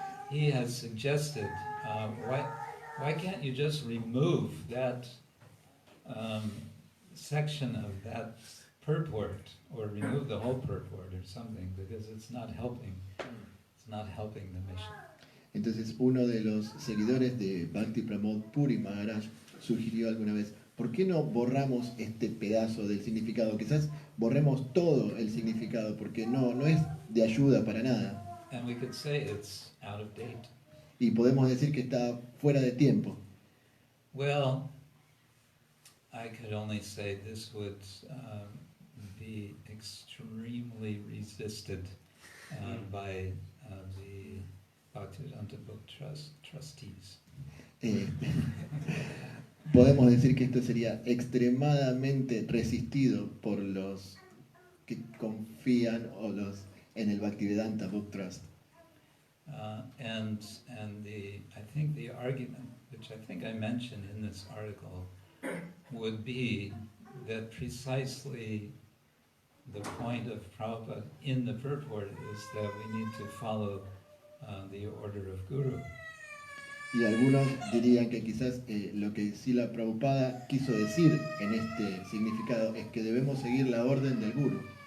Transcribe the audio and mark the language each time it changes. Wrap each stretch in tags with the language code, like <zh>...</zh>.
<en>He has suggested, why can't you just remove that section of that purport, or remove the whole purport or something, because it's not helping the mission.</en> <es>Entonces uno de los seguidores de Bhakti Pramod Puri Maharaj sugirió alguna vez, ¿por qué no borramos este pedazo del significado? Quizás borremos todo el significado, porque no es de ayuda para nada.</es> <en>And we could say it's out of date.</en> <es>Y podemos decir que está fuera de tiempo.</es> <en>Well, I could only say this would be extremely resisted by the Bhaktivedanta Book trustees.</en> <es>Podemos decir que esto sería extremadamente resistido por los que confían en el Bhaktivedanta Book Trust.</es> <en>And I think the argument, which I think I mentioned in this article, would be that precisely the point of Prabhupada in the purport is that we need to follow the order of Guru.</en> <es>Y algunos dirían que quizás lo que Srila Prabhupada quiso decir en este significado es que debemos seguir la orden del Guru.</es>